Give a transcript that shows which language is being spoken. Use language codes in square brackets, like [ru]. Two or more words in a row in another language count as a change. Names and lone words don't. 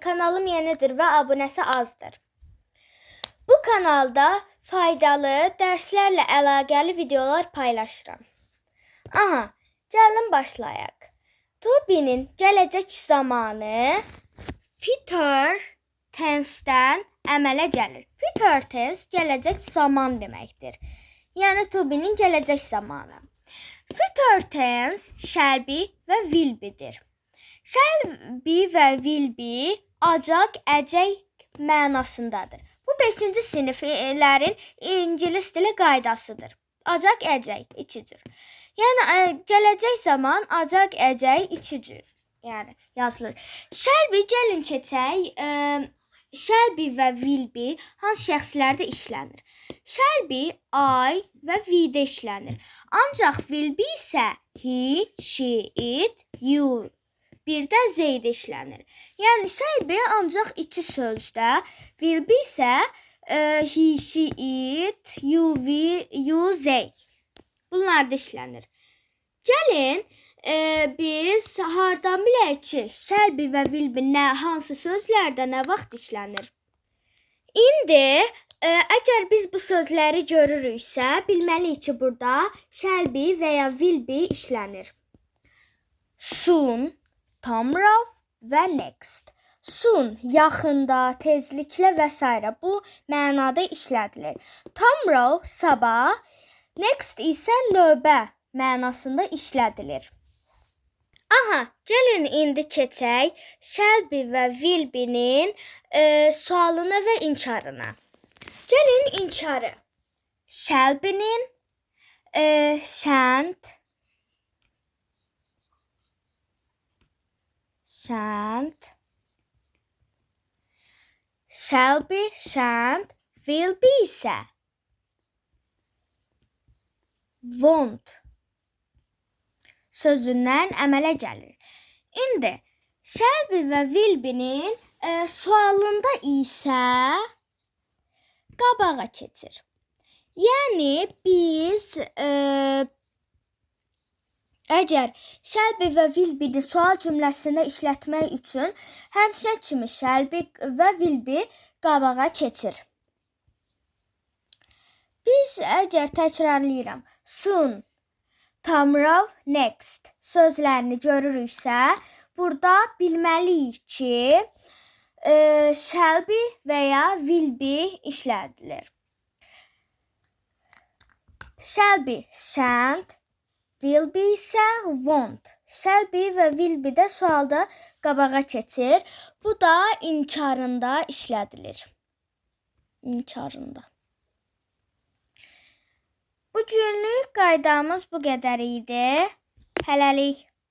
[az] Kanalım yenidir və abunəsi azdır. Bu kanalda faydalı dərslərlə əlaqəli videolar paylaşıram. Gəlin başlayaq. Tubi'nin gələcək zamanı [en] future tense- [az] dən əmələ gəlir. [en] Future tense [az] gələcək zaman deməkdir. Yəni Tubi'nin gələcək zamanı. [en] Future tense shall be [az] və [en] will be- [az] dir. [en] Shall be [az] və [en] will be [az] acaq, əcək mənasındadır. Bu 5-ci siniflərin ingilis dili qaydasıdır. Acaq, əcək, iki cür. Yəni gələcək zaman acaq, əcək, iki cür. Yəni yazılır. [en] Shall be [az] gəlin keçək. [en] Shall be [az] və [en] will be [az] hansı şəxslərdə işlənir? [en] Shall be I [az] və we-də işlənir. Ancaq [en] will be [az] isə [en] he, she, it, you. [az] Bir də they-də işlənir. Yəni [en] shall be [az] ancaq iki sözdə, [en] will be [az] isə [en] he, she, it, you, we, you, they. [az] Bunlar da işlənir. Gəlin biz hardan bilək ki, [en] shall be [az] və [en] will be [az] hansı sözlərdə nə vaxt işlənir? İndi əgər biz bu sözləri görürüksə, bilməliyik ki, burada [en] shall be [az] və ya [en] will be [az] işlənir. [en] Soon, tomorrow [az] və next. Soon, yaxında, tezliklə və s. bu mənada işlədilir. Tomorrow, sabah, next isə növbə mənasında işlədilir. Gəlin indi keçək [en] shall be [az] və [en] will be- [az] nin sualına və inkarına. Gəlin inkarı. [en] Shall be- [az] nin [en] shan't, shall be, shan't, will be [az] isə won't sözündən əmələ gəlir. İndi [en] shall be [az] və [en] will be- [az] nin sualında isə qabağa keçir. Yəni biz əgər [en] shall be [az] və [en] will be- [az] ni sual cümləsində işlətmək üçün həmişə kimi [en] shall be [az] və [en] will be [az] qabağa keçir. Biz əgər təkrarlayıram, [en] soon, tomorrow, next [az] sözlərini görürüksə, burada bilməliyik ki, [en] shall be [az] və ya [en] will be [az] işlədilir. [en] Shall be, shan't, will be [az] isə won't. [en] Shall be [az] və [en] will be [az] də sualda qabağa keçir. Bu da inkarında işlədilir. İnkarında. Bugünlük qaydamız bu qədər idi. Hələlik.